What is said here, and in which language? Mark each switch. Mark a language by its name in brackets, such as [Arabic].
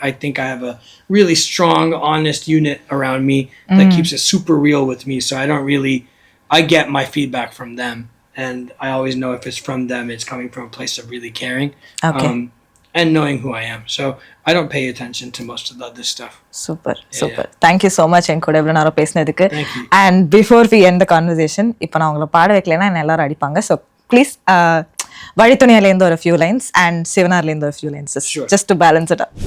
[English] I think I have a really strong, honest unit around me that keeps it super real with me, so I get my feedback from them, and I always know if it's from them, it's coming from a place of really caring. And knowing who I am. So I don't pay attention to most of the other stuff. Super. Thank you so much [Tamil] என்கூட இவ்வளவு நேரம் பேசினதுக்கு. [English] Thank you. And before we end the conversation, [Tamil] இப்போ நான் உங்களை பாட வைக்கலைன்னா என்ன எல்லாரும் அடிப்பாங்க. [English] So please வழித்துணையிலேருந்து ஒரு few lines and சிவனார்லேருந்து ஒரு few lines, just to balance it up.